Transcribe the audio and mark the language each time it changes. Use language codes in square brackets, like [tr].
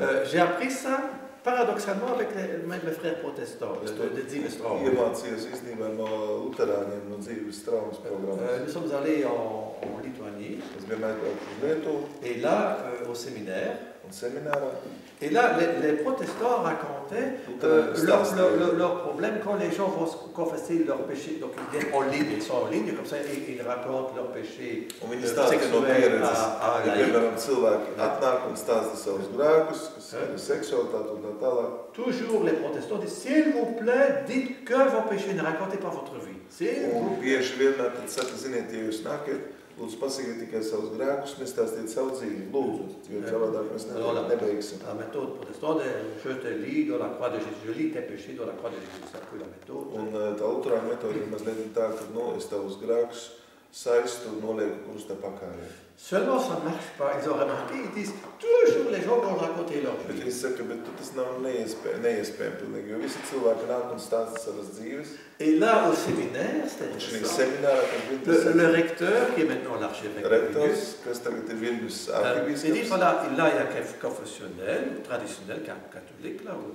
[fr] J'ai appris ça paradoxalement avec les frères protestants de Dzīves traumas. [lv] Iemācījos īstenībā no luterāņiem no Dzīves traumas programmas. [fr] Nous sommes allés en Lituanie. [lv] Es biju mēģināt uz Lietuvu. [fr] Et là, au séminaire. [lv] Un seminārā. [fr] Et là, les protestants racontaient leurs problèmes quand les gens vont confesser leurs péchés. Donc ils viennent en ligne, ils sont en ligne, comme ça ils racontent leurs péchés sexuels à la [lv] piemēram, cilvēki atnāk un stāsta savus grēkus, kas ir seksualitāte un tā tālāk. [fr] Toujours les protestants disent, s'il vous plaît, dites que vos péchés, ne racontez pas votre vie. [lv] Un bieži vienmēr tad saka, ziniet, ja jūs nākat, lūdzu pasakiet tikai savus grēkus, nestāstiet savu dzīvi. Lūdzu, jo savādāk mēs nebeigsim. [fr] La méthode protestante, je te lis dans la croix de Jésus, je lis tes péchés dans la croix de Jésus, c'est un peu la méthode. [lv] Un tā luterāņu metode ir mazliet tā, ka es tavus grēkus saistu un nolieku krusta pakājē. [fr] Seulement ça ne marche pas, ils ont remarqué, ils disent toujours les gens vont raconter leur vie. [lv] Bet viņi saka, bet tas nav neiespējami pilnīgi, jo visi cilvēki nāk un stāsta savas dzīves. [fr] Et là, au séminaire, le recteur, qui est maintenant l'archevêque de Vilnius, il dit, voilà, là, il y a un confessionnel, traditionnel, catholique, là.